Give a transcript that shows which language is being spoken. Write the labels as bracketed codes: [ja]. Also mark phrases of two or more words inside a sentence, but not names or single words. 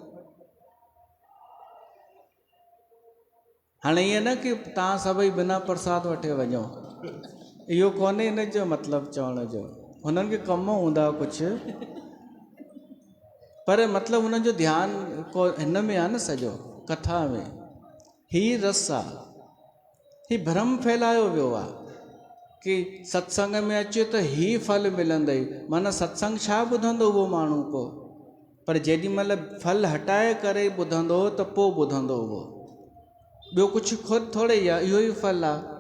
[sd] हाणे ईअं न कि तव्हां सभई बिना प्रसाद वठे वञो, इहो कोन्हे इन जो मतिलबु चवण जो। हुननि खे कम हूंदा कुझु, पर मतिलबु हुननि जो ध्यानु को हिन में आहे न, सॼो कथा में। ही रस आहे, ही भ्रम फैलायो वियो आहे कि सत्संग में अचे त ही फल मिलंदई। माना सत्संग छा ॿुधंदो उहो माण्हू को, पर जेॾी महिल फल हटाए करे ॿुधंदो त पोइ ॿुधंदो उहो। ॿियो कुझु ख़ुदि थोरे ई आहे, इहो ई फल आहे।